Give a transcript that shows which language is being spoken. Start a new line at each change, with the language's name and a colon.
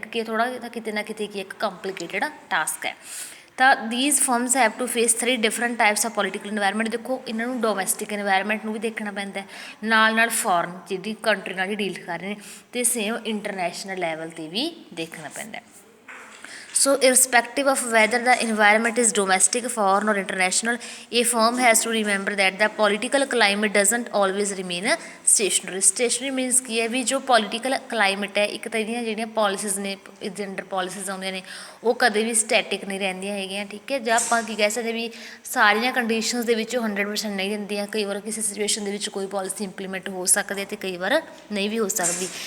Punjabi: ਇੱਕ ਕੀ ਥੋੜ੍ਹਾ ਕਿਤੇ ਨਾ ਕਿਤੇ ਕੀ ਇੱਕ ਕੰਪਲੀਕੇਟਡ ਟਾਸਕ ਹੈ। ਤਾਂ
English: These firms have to face 3 different types of political environment.
Punjabi: ਦੇਖੋ ਇਹਨਾਂ ਨੂੰ ਡੋਮੈਸਟਿਕ ਇਨਵਾਇਰਮੈਂਟ ਨੂੰ ਵੀ ਦੇਖਣਾ ਪੈਂਦਾ, ਨਾਲ ਫੋਰਨ ਜਿਹੜੀ ਕੰਟਰੀ ਨਾਲ ਹੀ ਡੀਲ ਕਰ ਰਹੇ ਨੇ, ਅਤੇ ਸੇਮ ਇੰਟਰਨੈਸ਼ਨਲ ਲੈਵਲ 'ਤੇ ਵੀ ਦੇਖਣਾ ਪੈਂਦਾ।
English: So irrespective of whether the environment is domestic, foreign or international, a firm has to remember that the political climate doesn't always remain stationary. Stationary means
Punjabi: ਕੀ ਹੈ ਵੀ ਜੋ ਪੋਲੀਟੀਕਲ ਕਲਾਈਮੇਟ ਹੈ, ਇੱਕ ਤਾਂ ਇਹਦੀਆਂ ਜਿਹੜੀਆਂ ਪੋਲਿਸੀਜ਼ ਨੇ, ਇਹਦੇ ਅੰਡਰ ਪੋਲਿਸੀਜ਼ ਆਉਂਦੀਆਂ ਨੇ, ਉਹ ਕਦੇ ਵੀ ਸਟੈਟਿਕ ਨਹੀਂ ਰਹਿੰਦੀਆਂ ਹੈਗੀਆਂ, ਠੀਕ ਹੈ। ਜਾਂ ਆਪਾਂ ਕੀ ਕਹਿ ਸਕਦੇ ਵੀ ਸਾਰੀਆਂ ਕੰਡੀਸ਼ਨਸ ਦੇ ਵਿੱਚ 100% ਨਹੀਂ ਦਿੰਦੀਆਂ। ਕਈ ਵਾਰ ਕਿਸੇ ਸਿਚੁਏਸ਼ਨ ਦੇ ਵਿੱਚ ਕੋਈ ਪੋਲਿਸੀ ਇੰਪਲੀਮੈਂਟ ਹੋ ਸਕਦੀ ਹੈ ਅਤੇ ਕਈ ਵਾਰ ਨਹੀਂ ਵੀ ਹੋ ਸਕਦੀ।